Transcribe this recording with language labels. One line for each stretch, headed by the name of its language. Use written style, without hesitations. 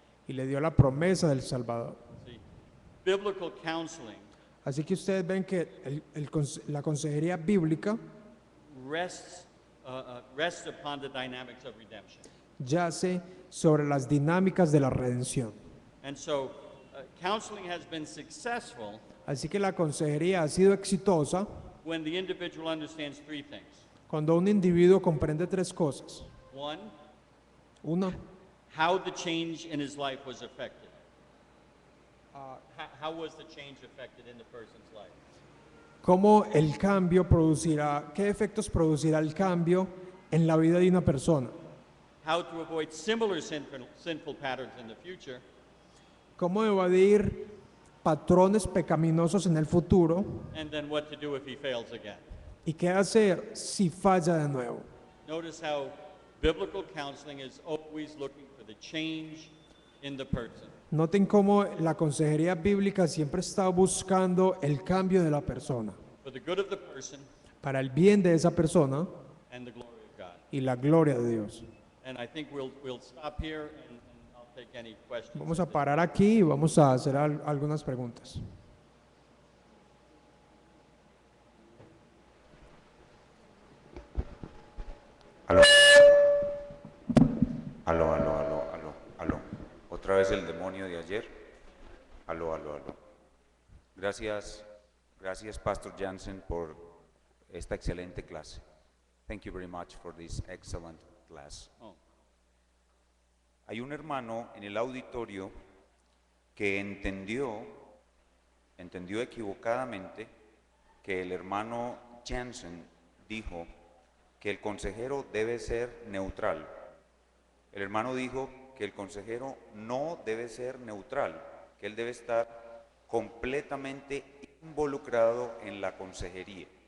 Spanish: y le dio la promesa del Salvador.
English: See, biblical counseling
Spanish: Así que ustedes ven que la consejería bíblica
English: rests rests upon the dynamics of redemption.
Spanish: yace sobre las dinámicas de la redención.
English: And so, counseling has been successful
Spanish: Así que la consejería ha sido exitosa
English: when the individual understands three things.
Spanish: cuando un individuo comprende tres cosas.
English: One,
Spanish: Una,
English: how the change in his life was affected. How was the change affected in the person's life?
Spanish: cómo el cambio producirá, qué efectos producirá el cambio en la vida de una persona.
English: How to avoid similar sinful patterns in the future.
Spanish: Cómo evadir patrones pecaminosos en el futuro
English: And then what to do if he fails again.
Spanish: y qué hacer si falla de nuevo.
English: Notice how biblical counseling is always looking for the change in the person.
Spanish: Noten cómo la consejería bíblica siempre está buscando el cambio de la persona,
English: For the good of the person
Spanish: para el bien de esa persona
English: and the glory of God.
Spanish: y la gloria de Dios.
English: And I think we'll stop here and I'll take any questions.
Spanish: Vamos a parar aquí y vamos a hacer algunas preguntas. Aló. Aló, aló, aló, aló, aló. Otra vez el demonio de ayer. Aló, aló, aló. Gracias, gracias Pastor Jansen por esta excelente clase.
English: Thank you very much for this excellent class. Oh,
Spanish: Hay un hermano en el auditorio que entendió equivocadamente que el hermano Jansen dijo que el consejero debe ser neutral. El hermano dijo que el consejero no debe ser neutral, que él debe estar completamente involucrado en la consejería.